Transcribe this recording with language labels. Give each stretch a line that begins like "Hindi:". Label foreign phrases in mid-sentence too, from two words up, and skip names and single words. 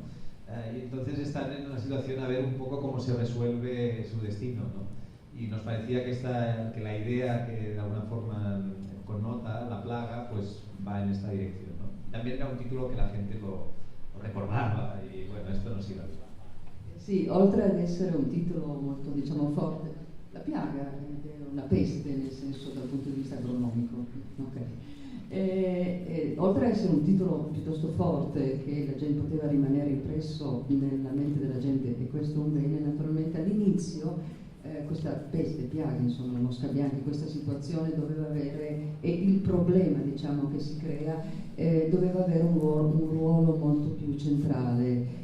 Spanish: Y entonces están en una situación a ver un poco cómo se resuelve su destino, ¿no? Y nos parecía que la idea que de alguna forma connota, la plaga, pues va en esta dirección, ¿no? También era un título que la gente lo recordava, y bueno, esto nos iba bien.
Italian: Sì, oltre ad essere un titolo molto, diciamo, forte, la piaga è una peste, nel senso dal punto di vista agronomico, okay. Oltre ad essere un titolo piuttosto forte che la gente poteva rimanere impresso nella mente della gente, e questo è un bene, naturalmente all'inizio questa peste, piaga, insomma, mosca bianca, questa situazione doveva avere, e il problema, diciamo, che si crea doveva avere un ruolo molto più centrale.